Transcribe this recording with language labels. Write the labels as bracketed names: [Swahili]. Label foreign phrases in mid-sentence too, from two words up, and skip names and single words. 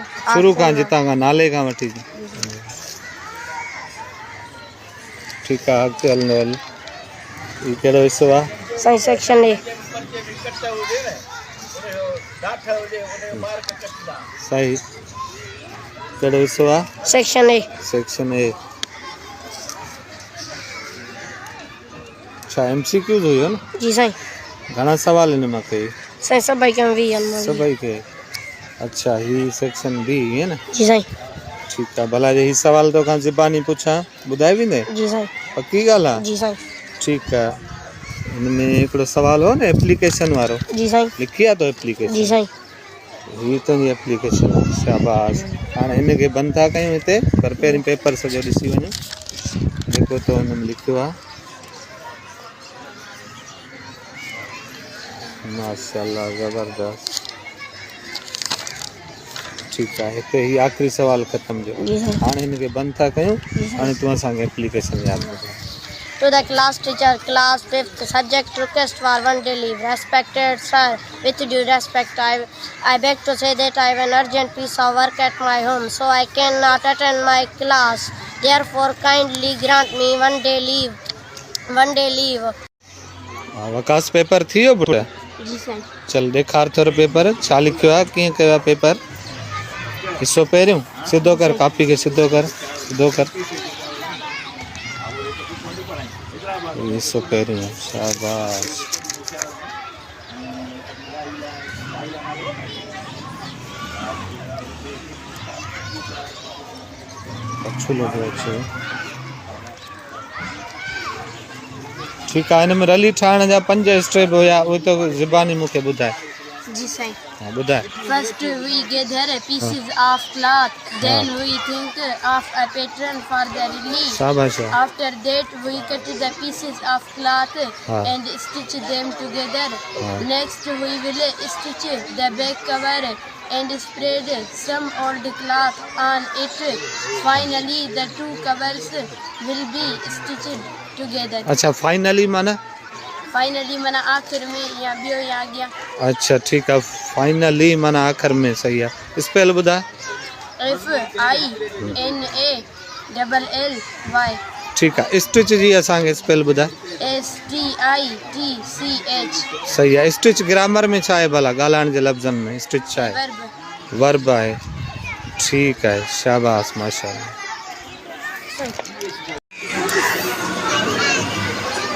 [Sindhi] शुरू खां जितां खां नाले खां वठी। ठीकु आहे अॻिते हलंदो हल। हीउ कहिड़ो हिसो आहे? साईं सेक्शन ए। सही। कहिड़ो हिसो आहे? सेक्शन ए। सेक्शन ए। अच्छा MCQ हुयो न? जी साईं। घणा सवाल हिन मां कई? साईं सभई के 20 सभई के। अच्छा ही सेक्शन बी है ना? जी साईं। ठीक है भला जे ही सवाल तो खां ज़बानी पुछां ॿुधाए वेंदे? जी साईं। पक्की ॻाल्हि आहे? जी साईं। ठीक है इनमें हिकिड़ो सवाल हो न एप्लीकेशन वारो। जी साईं। लिखी आहे तो एप्लीकेशन? जी साईं। ही तुंहिंजी एप्लीकेशन आहे शाबाश। हाणे हिनखे बंदि था कयूं हिते पर पहिरीं पेपर सॼो ॾिसी वञो जेको तो हुन में लिखियो आहे। माशाल्लाह ज़बरदस्त। ठीक है हिते ही आखिरी सवाल ख़त्म जो। हाणे हिनखे बंदि था कयूं। हाणे तूं असांखे एप्लीकेशन यादि कर। [English] To the class teacher, class 5th, subject request for 1 day leave. Respected sir, with due respect, I beg to say that I have an urgent piece of work at my home, so I cannot attend my class. Therefore, kindly grant me 1 day leave. 1 day leave. [Sindhi] वकास पेपर थी वियो पुट? जी साईं। चल ॾेखार थोरो पेपर छा लिखियो आहे कीअं कयो आहे पेपर? हिसो पहिरियों सिधो कर कॉपी खे सिधो कर सिधो कर। हिसो पहिरियों शाबाश। अच्छो लॻो अच्छो। ठीक है इनमें रली ठाहिण जा 5 स्टेप हुया उहे तो ज़बानी मूंखे ॿुधाए। जी साईं। हाँ ॿुधाए। [English] First we gather pieces of cloth, then we think of a pattern for the relief. [Sindhi] शाबाश। [English] After that we cut the pieces of cloth and stitch them together. Next we will stitch the back cover and spread some old cloth on it. Finally the two covers will be stitched together. [Sindhi] अच्छा फाइनली माना? फाइनली माना आखिर में या बियो या गया। अच्छा ठीक है फाइनली माना आखिर में सही है। स्पेल बुधा? FINALLY। ठीक है स्टिच जी असांखे स्पेल बुधा? STITCH। सही है। स्टिच ग्रामर में छा है भला ॻाल्हाइण जे लफ़्ज़न में स्टिच छा है? वर्ब है। ठीक है शाबाश माशाल्लाह।